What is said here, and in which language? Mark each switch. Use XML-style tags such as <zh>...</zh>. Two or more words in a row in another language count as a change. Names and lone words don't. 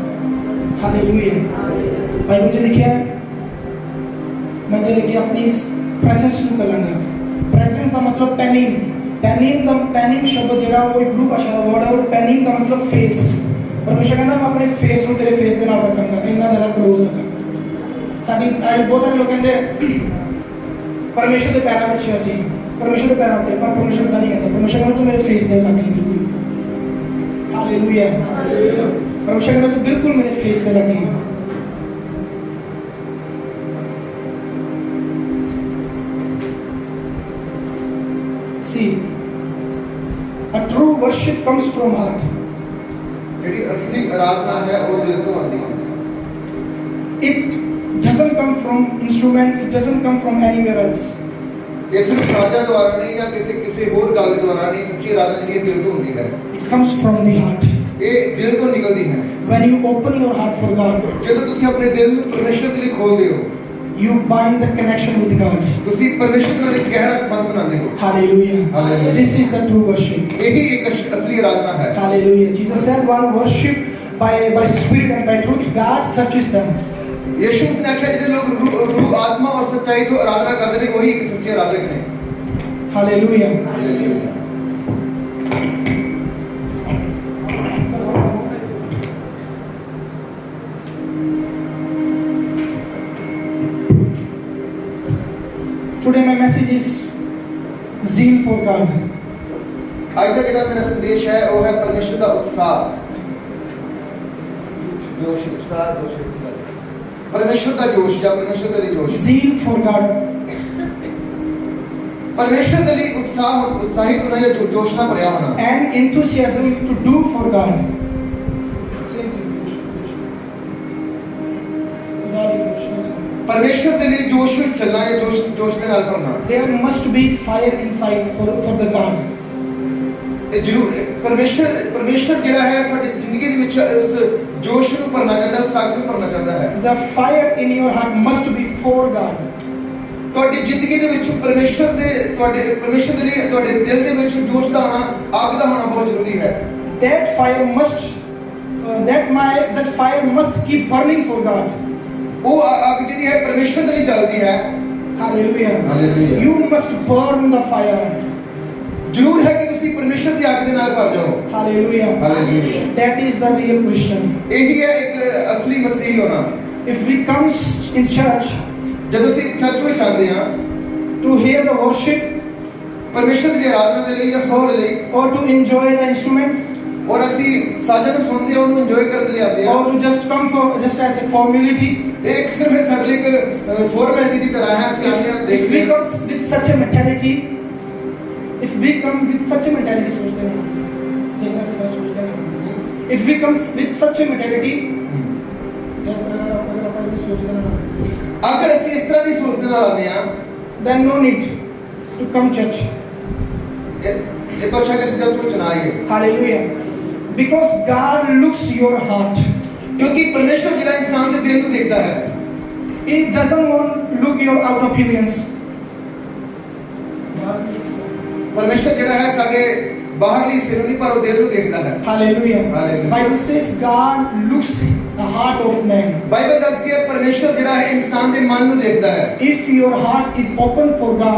<pa>ਹਾਲੇਲੂਯਾ। ਬਾਈਬਲ ਚ ਲਿਖਾ ਹੈ ਮੈਂ ਤੇਰੇ ਕੀ ਅਪਨੀ ਇਸ ਪ੍ਰੇਜ਼ੈਂਸ ਨੂੰ ਕਰਾਂਗਾ। प्रेजेंस ਦਾ ਮਤਲਬ ਪੈਨਿੰਗ ਸ਼ਬਦ ਜਿਹੜਾ ਉਹ ਇਬਰੂ ਭਾਸ਼ਾ ਦਾ ਵਰਡ ਹੈ ਔਰ ਪੈਨਿੰਗ ਦਾ ਮਤਲਬ ਫੇਸ। ਪਰਮੇਸ਼ਰ ਕਹਿੰਦਾ ਮੈਂ ਆਪਣੇ ਫੇਸ ਨੂੰ ਤੇਰੇ ਫੇਸ ਦੇ ਨਾਲ ਰੱਖਾਂਗਾ, ਇੰਨਾ ਜ਼ਿਆਦਾ ਕਲੋਜ਼ ਰੱਖਾਂਗਾ। ਸਾਡੀ ਬਹੁਤ ਸਾਰੇ ਲੋਕ ਕਹਿੰਦੇ ਪਰਮੇਸ਼ਰ ਦੇ ਪੈਰਾਂ ਵਿੱਚ ਅਸੀਂ ਪਰਮੇਸ਼ਰ ਦੇ ਪੈਰਾਂ ਉੱਤੇ, ਪਰ ਪਰਮੇਸ਼ਰ ਦਾ ਨਹੀਂ ਕਹਿੰਦਾ। ਪਰਮੇਸ਼ਰ ਕਹਿੰਦਾ ਤੂੰ ਮੇਰੇ ਫੇਸ ਦੇ ਲਾਗੇ ਬਿਲਕੁਲ। ਹਾਲੇਲੂਇਆ। ਪਰਮੇਸ਼ਰ ਕਹਿੰਦਾ ਤੂੰ ਬਿਲਕੁਲ ਮੇਰੇ ਫੇਸ ਦੇ ਲਾਗੇ।</pa> <en>See, a true worship comes from heart.</en> <pa>ਜਿਹੜੀ ਅਸਲੀ ਆਰਾਧਨਾ ਹੈ ਉਹ ਦਿਲ ਤੋਂ ਆਉਂਦੀ ਹੈ।</pa> <en>It doesn't come from instrument, it doesn't come from anywhere else.</en> <pa>ਇਹ ਸਿਰਫ ਸਾਜ਼ਾਂ ਦੁਆਰਾ ਨਹੀਂ ਜਾਂ ਕਿਸੇ ਹੋਰ ਗੱਲ ਦੇ ਦੁਆਰਾ ਨਹੀਂ, ਸੱਚੀ ਆਰਾਧਨਾ ਜਿਹੜੀ ਦਿਲ ਤੋਂ ਹੁੰਦੀ ਹੈ।</pa> <en>It comes from the heart.</en> <pa>ਇਹ ਦਿਲ ਤੋਂ ਨਿਕਲਦੀ ਹੈ।</pa> <en>When you open your heart for God,</en> <pa>ਜਦੋਂ ਤੁਸੀਂ ਆਪਣੇ ਦਿਲ ਨੂੰ ਪਰਮੇਸ਼ਰ ਦੇ ਲਈ ਖੋਲਦੇ ਹੋ,</pa> <en>you bind the connection with God.</en> <pa>ਤੁਸੀਂ ਪਰਮੇਸ਼ਰ ਨਾਲ ਇੱਕ ਗਹਿਰਾ ਸੰਬੰਧ ਬਣਾਉਂਦੇ ਹੋ।</pa> <en>Hallelujah. Hallelujah. This is the true worship.</en> <pa>ਇਹੀ ਇੱਕ ਅਸਲੀ ਆਰਾਧਨਾ ਹੈ।</pa> <en>Hallelujah. Jesus said, "One worship by spirit and by truth, God searches them."</en> <pa>ਯਿਸੂ ਨੇ ਆਖਿਆ ਜਿਹੜੇ ਲੋਕ ਰੂਹ ਆਤਮਾ ਔਰ ਸੱਚਾਈ ਤੋਂ ਆਰਾਧਨਾ ਕਰਦੇ ਨੇ ਉਹੀ ਇੱਕ ਸੱਚੇ ਆਰਾਧਕ ਨੇ।</pa> <en>Hallelujah.</en> <pa>ਹਾਲੇਲੂਇਆ।</pa> <en>Today my message is zeal for God.</en> <pa>ਅੱਜ ਦਾ ਜਿਹੜਾ ਮੇਰਾ ਸੰਦੇਸ਼ ਹੈ ਉਹ ਹੈ ਪਰਮੇਸ਼ਰ ਦਾ ਉਤਸ਼ਾਹ। ਪਰਮੇਸ਼ਰ ਦਾ ਜੋਸ਼ ਜਾਂ ਪਰਮੇਸ਼ਰ ਦੇ ਲਈ ਜੋਸ਼।</pa> <en>Zeal for God.</en> <pa>ਪਰਮੇਸ਼ਰ ਦੇ ਲਈ ਉਤਸ਼ਾਹਿਤ ਹੋਣਾ ਜਾਂ ਜੋਸ਼ ਨਾਲ ਭਰਿਆ ਹੋਣਾ।</pa> <en>And enthusiasm to do for God.</en> <pa>ਪਰਮੇਸ਼ਰ ਦੇ ਲਈ ਜੋਸ਼ ਵਿੱਚ ਚੱਲਣਾ ਜਾਂ ਜੋਸ਼ ਦੇ ਨਾਲ ਭਰਨਾ।</pa> <en>There must be fire inside for the God.</en> <pa>ਇਹ ਜ਼ਰੂਰ ਪਰਮੇਸ਼ਰ ਜਿਹੜਾ ਹੈ ਸਾਡੀ ਜ਼ਿੰਦਗੀ ਦੇ ਵਿੱਚ ਉਸ ਜੋਸ਼ ਨੂੰ ਭਰਨਾ ਚਾਹੁੰਦਾ, ਉਸ ਅੱਗ ਨੂੰ ਭਰਨਾ ਚਾਹੁੰਦਾ ਹੈ।</pa> <en>The fire in your heart must be for God.</en> <pa>ਤੁਹਾਡੀ ਜ਼ਿੰਦਗੀ ਦੇ ਵਿੱਚ ਪਰਮੇਸ਼ਰ ਦੇ ਲਈ ਤੁਹਾਡੇ ਦਿਲ ਦੇ ਵਿੱਚ ਜੋਸ਼ ਦਾ ਹੋਣਾ, ਅੱਗ ਦਾ ਹੋਣਾ ਬਹੁਤ ਜ਼ਰੂਰੀ ਹੈ।</pa> <en>That fire must keep burning for God.</en> <pa>ਉਹ ਅੱਗ ਜਿਹੜੀ ਹੈ ਪਰਮੇਸ਼ਰ ਦੇ ਲਈ ਜਲਦੀ ਹੈ।</pa> <en>Hallelujah. Hallelujah. You must burn the fire.</en> <pa>ਜ਼ਰੂਰ ਹੈ ਕਿ ਤੁਸੀਂ ਪਰਮੇਸ਼ਰ ਦੀ ਅੱਗ ਦੇ ਨਾਲ ਭਰ ਜਾਓ।</pa> <en>Hallelujah. Hallelujah. That is the real Christian.</en> <pa>ਇਹੀ ਹੈ ਇੱਕ ਅਸਲੀ ਮਸੀਹੀ ਹੋਣਾ।</pa> <en>If we come in church</en> <pa>ਜਦੋਂ ਅਸੀਂ ਚਰਚ ਵਿੱਚ ਆਉਂਦੇ ਹਾਂ</pa> <en>to hear the worship</en> <pa>ਪਰਮੇਸ਼ਰ ਦੀ ਆਰਾਧਨਾ ਦੇ ਲਈ ਜਾਂ ਸੁਣਨ ਦੇ ਲਈ,</pa> <en>or to enjoy the instruments,</en> <pa>ਔਰ ਅਸੀਂ ਸਾਜ਼ਾਂ ਨੂੰ ਸੁਣਦੇ ਹਾਂ, ਉਹਨੂੰ ਇੰਜੋਏ ਕਰਦੇ ਲਈ ਆਉਂਦੇ ਹਾਂ,</pa> <en>or to just come for just as a formality,</en> <pa>ਇਹ ਇੱਕ ਸਿਰਫ ਸਾਡੇ ਲਈ ਇੱਕ ਫਾਰਮੈਲਿਟੀ ਦੀ ਤਰ੍ਹਾਂ ਹੈ। ਅਸੀਂ ਆਉਂਦੇ ਹਾਂ,</pa> <en>if</en> <pa>ਦੇਖਦੇ</pa> <en>we</en> <pa>ਹਾਂ।</pa> <en>come with such a mentality,</en> <hi>सोचते हैं जितना से सोचते हैं,</hi> <en>if we come with such a mentality,</en> <hi>अगर अपन ये सोचते हैं,</hi> <pa>अगर ਅਸੀਂ ਇਸ ਤਰ੍ਹਾਂ ਦੀ ਸੋਚਦੇ ਨਾਲ ਆਉਂਦੇ ਹਾਂ,</pa> <en>then no need to come church.</en> <pa>ਇਹ ਤਾਂ ਅੱਛਾ ਕਿ ਅਸੀਂ ਚਰਚ ਵਿੱਚ ਨਾ ਆਈਏ।</pa> <en>Hallelujah. Because God looks your heart.</en> <pa>ਕਿਉਂਕਿ ਪਰਮੇਸ਼ਰ ਜਿਹੜਾ ਇਨਸਾਨ ਦੇ ਦਿਲ ਨੂੰ ਦੇਖਦਾ ਹੈ।</pa> <en>He doesn't want look your outer appearance.</en> <pa>ਪਰਮੇਸ਼ਰ ਜਿਹੜਾ ਹੈ ਸਾਡੇ ਬਾਹਰਲੀ ਸਿਰ ਨਹੀਂ ਪਰ ਉਹ ਦਿਲ ਨੂੰ ਦੇਖਦਾ ਹੈ।</pa> <en>Hallelujah. Hallelujah. Bible says God looks the heart of man.</en> <pa>ਬਾਈਬਲ ਦੱਸਦੀ ਹੈ ਪਰਮੇਸ਼ਰ ਜਿਹੜਾ ਹੈ ਇਨਸਾਨ ਦੇ ਮਨ ਨੂੰ ਦੇਖਦਾ ਹੈ।</pa> <en>If your heart is open for God,</en>